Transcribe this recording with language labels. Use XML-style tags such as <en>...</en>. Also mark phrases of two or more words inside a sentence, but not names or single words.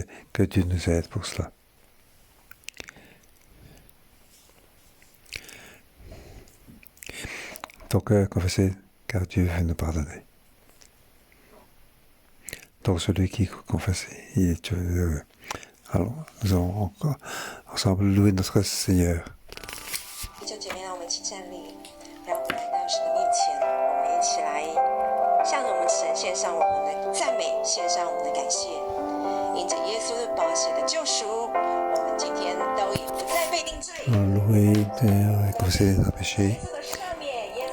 <fr>Que Dieu nous aide pour cela. Donc, confesser, car Dieu veut nous pardonner. Donc, celui qui confesse, il est heureux. Alors, nous allons encore ensemble louer notre Seigneur.</fr> <zh>弟兄姐妹，让我们一起站立，让我们来到神的面前，我们一起来向着我们神献上我们的赞美，献上我们的感谢。因着耶稣的宝血的救赎，我们今天都已不再被定罪。</zh> <fr>Louer et confesser nos péchés.</fr>